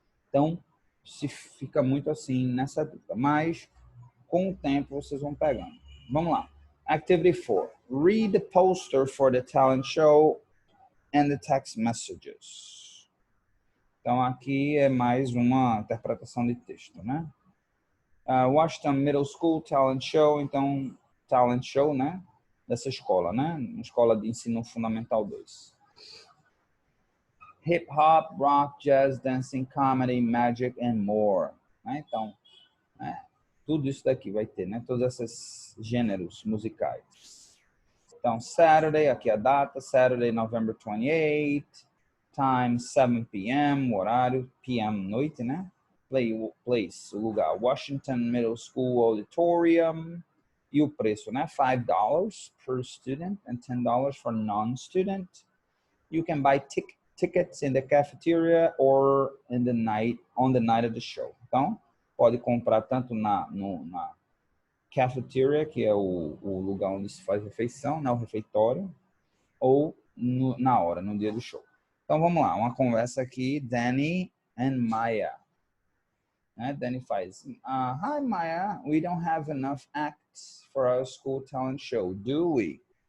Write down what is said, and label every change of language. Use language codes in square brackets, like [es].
[pt] Então, se fica muito assim nessa dúvida. Mas, com o tempo, vocês vão pegando. Vamos lá. Activity 4. [en] Read the poster for the talent show and the text messages. [pt] Então, aqui é mais uma interpretação de texto, né? Washington Middle School Talent Show. Então, talent show, né? Dessa escola, né? Escola de ensino fundamental 2. [en] Hip hop, rock, jazz, dancing, comedy, magic and more. [pt] Né? Então, tudo isso daqui vai ter, né? Todos esses gêneros musicais. Então, Saturday, aqui a data, [en] Saturday, November 28, time 7 p.m., [pt] o horário, p.m., noite, né? Place, o lugar, Washington Middle School Auditorium. E o preço, né? [en] $5 per student and $10 for non-student. You can buy tickets in the cafeteria or on the night of the show. [pt] Então, pode comprar tanto na cafeteria, que é o lugar onde se faz refeição, né, o refeitório, ou na hora, no dia do show. Então vamos lá, uma conversa aqui, Danny and Maya. Danny faz, [en] Hi Maya, we don't have enough acts for our school talent show, do we?